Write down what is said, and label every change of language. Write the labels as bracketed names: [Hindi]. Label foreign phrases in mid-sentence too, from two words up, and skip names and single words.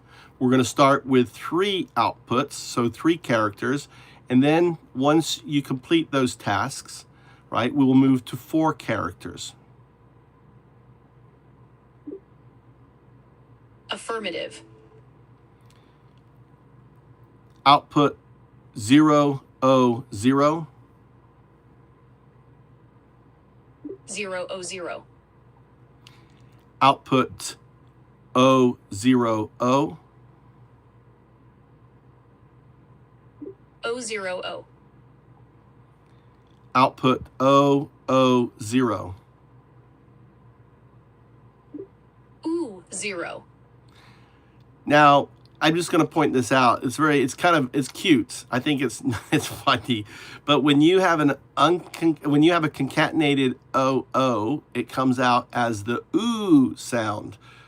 [English] We're going to start with 3 outputs, so 3 characters, and then once you complete those tasks, right, we will move to 4 characters. Affirmative. Output 0, O, 0. 0O0. Output O, 0, O. O0O. Output O, O, 0. Ooh, 0. Now, I'm just going to point this out. It's cute. I think it's funny. But when you have when you have a concatenated OO, it comes out as the ooh sound.